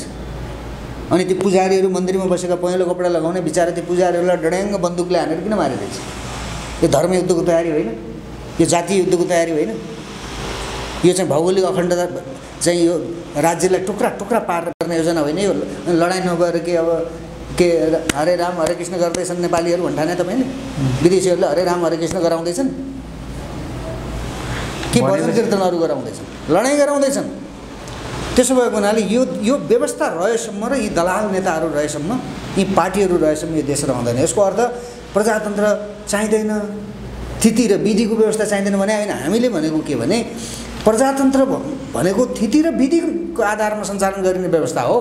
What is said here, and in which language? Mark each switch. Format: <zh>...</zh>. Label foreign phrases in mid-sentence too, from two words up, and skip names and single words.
<ne>अनि त्यो पुजारीहरू मन्दिरमा बसेका पहेँलो कपडा लगाउने बिचारा त्यो पुजारीहरूलाई डड्याङ्ग बन्दुकले हानेर किन मारिरहेछ? यो धर्मयुद्धको तयारी होइन? यो जातीय युद्धको तयारी होइन? यो चाहिँ भौगोलिक अखण्डता चाहिँ यो राज्यलाई टुक्रा टुक्रा पार्ने योजना होइन? यो लडाइँ नगएर के अब के हरे राम हरे कृष्ण गर्दैछन् नेपालीहरू भन्ठाने तपाईँले? विदेशीहरूले हरे राम हरे कृष्ण गराउँदैछन् कि भजन कीर्तनहरू गराउँदैछन्? लडाइँ गराउँदैछन्। त्यसो भएको हुनाले यो व्यवस्था रहेसम्म र यी दलाल नेताहरू रहेसम्म, यी पार्टीहरू रहेसम्म यो देश रहँदैन। यसको अर्थ प्रजातन्त्र चाहिँदैन, थिति र विधिको व्यवस्था चाहिँदैन भने होइन। हामीले भनेको के भने प्रजातन्त्र भनेको थिति र विधिको आधारमा सञ्चालन गरिने व्यवस्था हो।</ne>